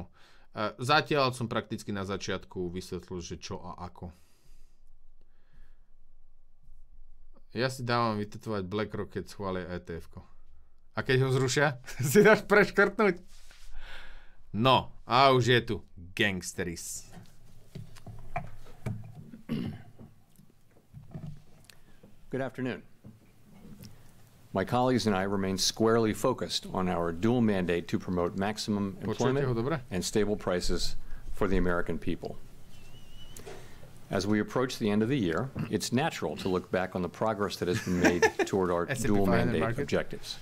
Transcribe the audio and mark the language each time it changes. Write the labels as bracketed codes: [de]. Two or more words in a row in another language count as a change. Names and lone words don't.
[sk] Zatiaľ som prakticky na začiatku vysvetlil, že čo a ako. Ja si dávam vytetovať BlackRock, keď schvália ETF-ko. A keď ho zrušia, si dáš preškrtnúť. No, a už je tu gangsteris. [en] Good afternoon. My colleagues and I remain squarely focused on our dual mandate to promote maximum employment and stable prices for the American people. As we approach the end of the year, it's natural to look back on the progress that has been made toward our dual mandate objectives.